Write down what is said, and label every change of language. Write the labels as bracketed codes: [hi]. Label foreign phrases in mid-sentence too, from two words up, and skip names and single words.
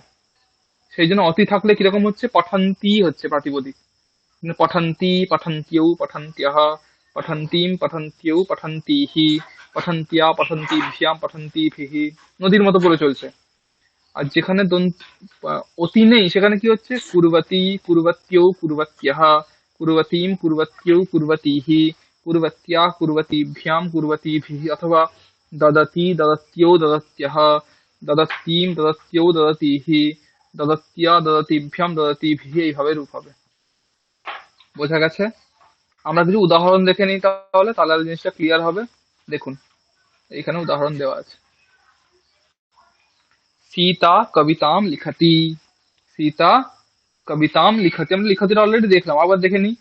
[bn] সেই জন্য অতি থাকলে কিরকম হচ্ছে? পঠান্তি হচ্ছে প্রাতিপদিক। [sa] মানে পঠন্তি, পঠন্ত্যৌ, পঠন্ত্যঃ, পঠন্তিম, পঠন্ত্যৌ, পঠন্তিহি, পঠন্ত্যা, পঠন্তিভ্যাম, পঠন্তিভিঃ। [bn] নদীর মতো পড়ে চলছে। আর যেখানে অতি নেই সেখানে কি হচ্ছে? [sa] কুর্বতি, কুর্বত্যৌ, কুর্বত্যঃ, কুর্বতিম, কুর্বত্যৌ, কুর্বতিহি, কুর্বত্যা, কুর্বতিভ্যাম, কুর্বতিভিঃ। অথবা দদতি, দদত্যৌ, দদত্যঃ, দদত্তিম, দদত্যৌ, দদতিহি, দদত্যা, দদতিভ্যাম, দদতিভিঃ। [bn] এইভাবে রূপ হবে। বোঝা গেছে? আমরা কিছু উদাহরণ দেখে নিই তাহলে, তাহলে জিনিসটা ক্লিয়ার হবে। দেখুন এখানে উদাহরণ দেওয়া আছে। [sa] সীতা কবিতাম লিখতি। সীতা কবিতাম লিখতি, [bn] আমরা লিখতিটা অলরেডি দেখলাম, আবার দেখে নিই।